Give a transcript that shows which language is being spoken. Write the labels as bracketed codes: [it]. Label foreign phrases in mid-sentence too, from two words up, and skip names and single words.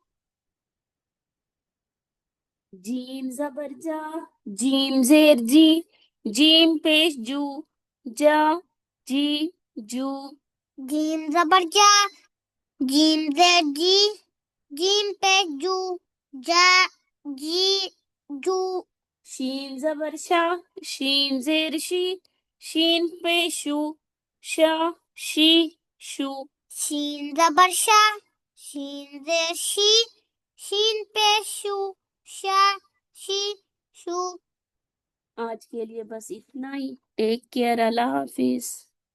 [ur] جیم زبر جا، جیم زیر جی، جیم پیش جو، جا جی جو۔ جیم زبر جا، جیم زیر جی، جیم پیش جو، جا جی جو. شین زبر شا، شین زیر شی، شین پیشو، شا شی شو. شین زبر شا، شین زیر شی، شین پیشو، شا شی شو. آج کے لیے بس اتنا ہی. [en] take care. [ur] اللہ حافظ.